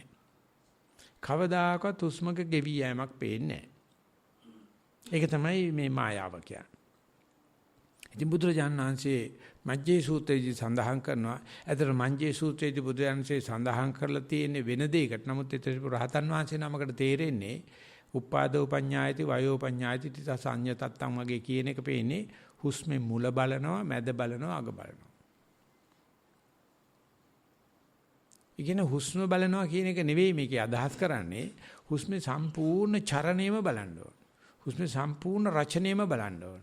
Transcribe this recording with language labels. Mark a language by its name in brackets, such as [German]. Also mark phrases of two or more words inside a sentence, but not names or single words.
[Sinhala] කවදාකවත් හුස්මක ගෙවි යෑමක් පේන්නේ නැහැ. ඒක තමයි මේ මායාව කියන්නේ. ඉතින් බුදුරජාණන් වහන්සේ මජ්ජේ සූත්‍රයේදී සඳහන් කරනවා. ඒතර මජ්ජේ සූත්‍රයේදී බුදුරජාණන් වහන්සේ සඳහන් කරලා තියෙන්නේ වෙන දෙයකට. නමුත් ඒතර රහතන් වහන්සේ නමකට තේරෙන්නේ [Pali] උපාදෝ පඤ්ඤායති වයෝ පඤ්ඤායති තිත සංයතත්තම් [Sinhala] වගේ කියන එක පේන්නේ හුස්මේ මුල බලනවා, මැද බලනවා, අග බලනවා. ඉගෙන හුස්ම බලනවා කියන එක නෙවෙයි මේකේ අදහස් කරන්නේ. හුස්මේ සම්පූර්ණ චරණයම බලන්න ඕන. හුස්මේ සම්පූර්ණ රචනයම බලන්න ඕන.